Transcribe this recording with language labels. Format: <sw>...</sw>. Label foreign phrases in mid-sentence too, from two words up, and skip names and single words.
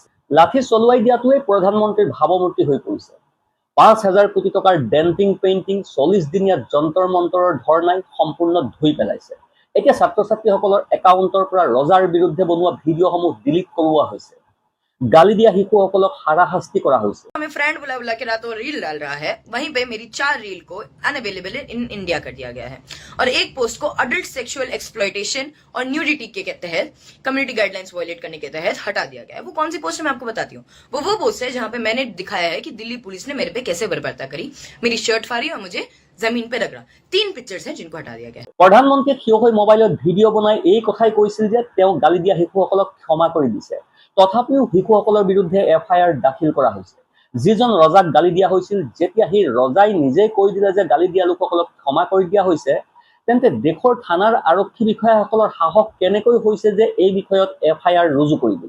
<as>লাঠি চলোৱাই দিয়াটোৱেই প্ৰধানমন্ত্ৰীৰ ভাৱমূৰ্তি হৈ পৰিছে। 5,000 কোটি টকাৰ</as> <en>denting painting,</en> <as>40 দিনীয়া যন্তৰ মন্তৰৰ ধৰ্ণাই সম্পূৰ্ণ ধুই পেলাইছে। এতিয়া ছাত্ৰ ছাত্ৰীসকলৰ একাউণ্টৰ পৰা ৰজাৰ বিৰুদ্ধে বনোৱা ভিডিঅ'সমূহ ডিলিট কৰোৱা হৈছে। গালি দিয়া শিশুসকলক হাৰাশাস্তি কৰা হৈছে।</as> <hi>हमें फ्रेंड बुला बुला के रातों रील डाल रहा है, वहीं पे मेरी 4 रील को</hi> <en>unavailable in India</en> <hi>कर दिया गया है और एक पोस्ट को</hi> <en>adult sexual exploitation</en> <hi>और न्यूडिटी के तहत</hi> <en>community guidelines violate</en> <hi>करने के तहत हटा दिया गया है। वो कौन सी पोस्ट है मैं आपको बताती हूँ। वो पोस्ट है जहां पे मैंने दिखाया है कि दिल्ली पुलिस ने मेरे पे कैसे बर्बरता करी, मेरी शर्ट फाड़ी और मुझे जमीन पे रगड़ा। 3 पिक्चर्स हैं जिनको हटा दिया गया है।</hi> <as>প্ৰধানমন্ত্ৰীয়ে থিয় হৈ মোবাইলত ভিডিঅ' বনাই এই কথাই কৈছিল যে তেওঁ গালি দিয়া শিশুসকলক ক্ষমা কৰি দিছে। তথাপিও শিশুসকলৰ বিৰুদ্ধে FIR দাখিল কৰা হৈছে। যিজন ৰজাক গালি দিয়া হৈছিল, যেতিয়া সেই ৰজাই নিজেই কৈ দিলে যে গালি দিয়া লোকসকলক ক্ষমা কৰি দিয়া হৈছে, তেন্তে দেশৰ থানাৰ আৰক্ষী বিষয়াসকলৰ সাহস কেনেকৈ হৈছে যে এই বিষয়ত FIR ৰুজু কৰিবলৈ।</as>